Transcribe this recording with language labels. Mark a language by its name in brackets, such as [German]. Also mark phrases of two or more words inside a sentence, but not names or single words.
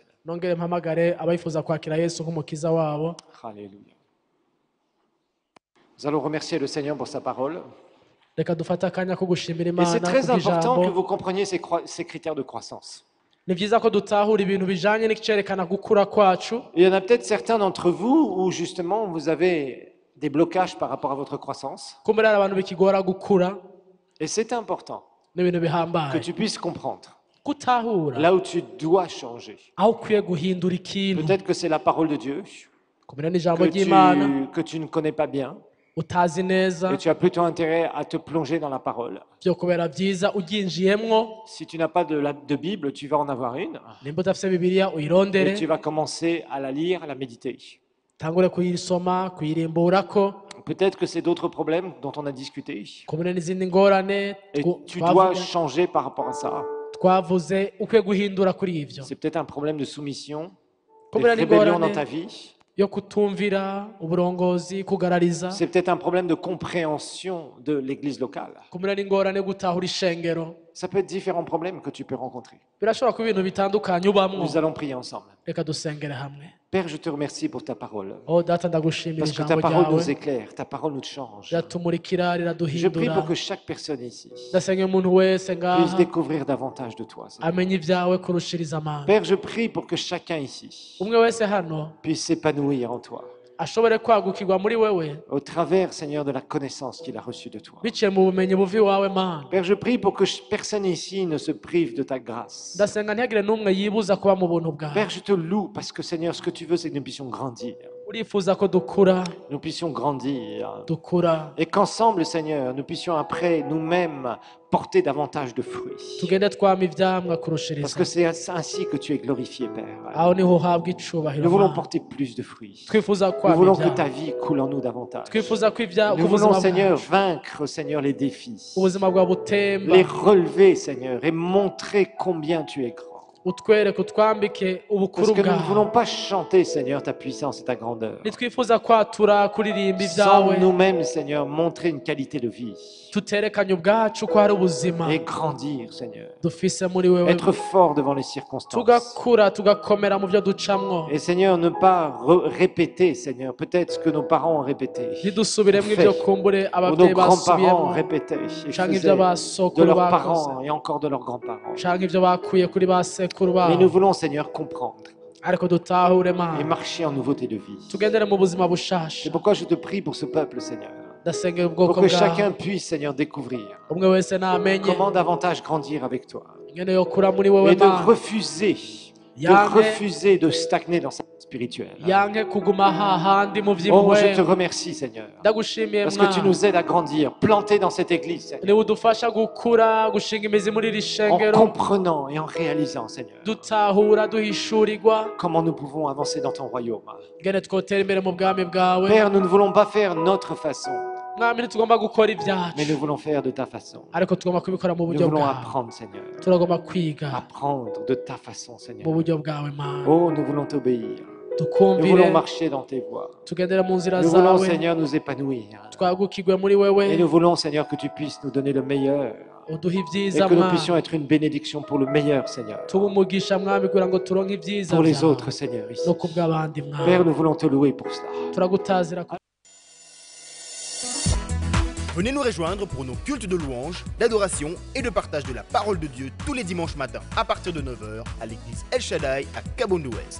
[Rundi] nongere mpamagare abifuza kwakira Yesu nk'umukiza wabo. [French] Alléluia. Nous allons remercier le Seigneur pour sa parole. [Rundi] Reka dufate akanya ko gushimira [French] Et [Rundi] Imana [French] c'est très important que [Rundi] kubw'ijambo. [French] vous compreniez ces critères de croissance. [Rundi] Ni byiza ko dutahura ibintu bijanye n'icerekana gukura kwacu. [French] Il y en a peut-être certains d'entre vous où justement vous avez des blocages par rapport à votre croissance. [Rundi] Kumbere hari abantu bikigora gukura, [French] Et c'est important [Rundi] n'ibintu [French] que [Rundi] bihambaye [French] tu puisses comprendre [Rundi] gutahura [French] là où tu dois changer. [Rundi] aho ukwiye guhindura ikintu. [French] Peut-être que c'est la parole de Dieu [Rundi] Kumbere n'ijambo ry'Imana [French] que tu ne connais pas bien [Rundi] utazi neza, [French] et tu as plutôt intérêt à te plonger dans la parole. [Rundi] byo kubera byiza uryinjiyemwo. [French] Si tu n'as pas de Bible, tu vas en avoir une [Rundi] Nimba udafise Bibiliya uyirondere, [French] et tu vas commencer à la lire, à la méditer. [Rundi] tangure kuyisoma, kuyirimburako. [French] Peut-être que c'est d'autres problèmes dont on a discuté [Rundi] Kumbere n'izindi ngorane [French] et tu dois changer par rapport à ça. [Rundi] twavuze ukwiye guhindura kuri ivyo. [French] C'est peut-être un problème de soumission, de [Rundi] Kumbere [French] rébellion dans [Rundi] n'ingorane [French] ta vie. [Rundi] yo kutumvira uburongozi, kugarariza. [French] C'est peut-être un problème de compréhension de l'église locale. [Rundi] Kumbere n'ingorane yo gutahura ishengero. [French] Ça peut être différents problèmes que tu peux rencontrer. [Rundi] Birashobora kuba ibintu bitandukanye ubamwo. [French] Nous allons prier ensemble. [Rundi] Reka dusengere hamwe. [French] Père, je te remercie pour ta parole. [Rundi] Oh data ndagushimira [French] Parce que ta [Rundi] ijambo [French] parole nous [Rundi] ryawe, [French] éclaire, ta parole nous change. [Rundi] riratumurikira, [French] Je prie [Rundi] riraduhindura. [French] pour que chaque personne ici [Rundi] Ndasenga umuntu wese [French] puisse [Rundi] ngaha [French] découvrir davantage de toi, Seigneur. [Rundi] amenye ibyawe kurushiriza amanga. [French] Père, je prie pour que chacun ici [Rundi] Umwe wese hano [French] puisse s'épanouir en toi, [Rundi] ashobore kwagukirwa muri wewe [French] au travers, Seigneur, de la connaissance qu'il a reçue de toi. [Rundi] biciye mu bumenyi buva iwawe Mana. [French] Père, je prie pour que personne ici ne se prive de ta grâce. [Rundi] Ndasenga ntihagire n'umwe yibuza kuba mu buntu bwawe. [French] Père, je te loue parce que, Seigneur, ce que tu veux, c'est que nous puissions grandir. [Rundi] Urifuza ko dukura, [French] Nous puissions grandir. [Rundi] dukura, [French] Et qu'ensemble, Seigneur, nous puissions après nous-mêmes porter davantage de fruits. [Rundi] tugende twama ivyamwa [French] Parce [Rundi] kurushiriza. [French] que c'est ainsi que tu es glorifié, Père. [Rundi] Aho niho uhabwa icubahiro [French] Nous voulons [Rundi] Mana. [French] porter plus de fruits. [Rundi] Twifuza [French] Nous [Rundi] kwama [French] voulons que ta [Rundi] ivyamwa. [French] vie coule en nous davantage. [Rundi] Twifuza ko [French] Nous voulons, [Rundi] ubuzima [French] Seigneur, [Rundi] bwacu, [French] vaincre, Seigneur, les défis. [Rundi] ubuzima bwawe butemba, [French] Les relever, Seigneur, et montrer combien tu es grand. [Rundi] utwereke utwambike ubukuru [French] Parce que nous ne [Rundi] bwawe. [French] voulons pas chanter, Seigneur, ta puissance et ta grandeur. [Rundi] Nitwifuza kwatura kuririmba [French] Sans [Rundi] ibyawe, [French] nous-mêmes, Seigneur, montrer une qualité de vie. [Rundi] tuterekanye ubwacu ko hari ubuzima [French] Et grandir, Seigneur. [Rundi] dufise muri wewe, [French] Être fort devant les circonstances. [Rundi] tugakura tugakomera mu byo ducamwo, [French] Et Seigneur, ne pas répéter, Seigneur, peut-être ce que nos parents ont répété. [Rundi] ntidusubiremo ibyo kumbure [French] Ou nos [Rundi] ababyeyi [French] grands-parents ont [Rundi] basubiyemo, [French] répété. Et [Rundi] canke ibyo [French] faisaient de [Rundi] basokuru [French] leurs [Rundi] bakoze, [French] parents et encore de leurs grands-parents. [Rundi] canke ibyo bakuye kuri ba sekuru [French] Mais nous [Rundi] babo. [French] voulons, Seigneur, comprendre [Rundi] Ariko dutahure [French] et [Rundi] Mana, [French] marcher en nouveauté de vie. [Rundi] tugendere mu buzima [French] C'est [Rundi] bushasha. [French] pourquoi je te prie pour ce peuple, Seigneur. [Rundi] Ndasengera [French] Pour [Rundi] ubwoko [French] que [Rundi] bwawe, [French] chacun puisse, Seigneur, découvrir [Rundi] umwe wese namenye [French] comment davantage grandir avec toi. [Rundi] ingene yokura muri wewe [French] Et de [Rundi] Mana, [French] refuser de stagner dans sa vie spirituelle. [Rundi] yanke kuguma hahandi mu [French] Oh, je te [Rundi] vy'impuhwe. [French] remercie, Seigneur. [Rundi] Ndagushimiye [French] Parce que tu [Rundi] Mwana, [French] nous aides à grandir, planter dans cette église, Seigneur, [Rundi] niwe udufasha gukura, gushinga imizi muri iri [French] en [Rundi] shengero, [French] comprenant et en réalisant, Seigneur, [Rundi] dutahura, duhishurirwa, [French] comment nous pouvons avancer dans ton royaume. [Rundi] ingene twotera imbere mu bwami bwawe. [French] Père, nous ne voulons pas faire notre façon, [Rundi] Mwami, ntitugomba gukora [French] mais [Rundi] ibyacu, [French] nous voulons faire de ta façon. [Rundi] ariko tugomba kubikora mu [French] Nous [Rundi] buryo [French] voulons [Rundi] bwawe. [French] apprendre, Seigneur, [Rundi] Turagomba kwiga [French] apprendre de ta façon, [Rundi] mu [French] Seigneur. [Rundi] buryo bwawe Mana, [French] Oh, nous voulons t'obéir. Nous [Rundi] tukumvire, [French] voulons marcher dans tes voies. [Rundi] tugendera mu nzira [French] Nous voulons, [Rundi] zawe, [French] Seigneur, nous épanouir. [Rundi] twagukirwe muri wewe, [French] Et nous voulons, Seigneur, que tu puisses nous donner le meilleur. [Rundi] uduhe [French] Et [Rundi] ibyiza [French] que nous [Rundi] Mana, [French] puissions être une bénédiction pour le meilleur, Seigneur. [Rundi] tuba umugisha Mwami kugira ngo turonke ibyiza [French] Pour les [Rundi] byawe [French] autres, Seigneur, ici. [Rundi] no kubw'abandi [French] Père, [Rundi] Mwami. [French] nous voulons te louer pour cela. [Rundi] Turagutazira ku- [French] Venez nous rejoindre pour nos cultes de louange, d'adoration et de partage de la parole de Dieu tous les dimanches matins à partir de 9h à l'église El Shaddai à Kabondo Ouest.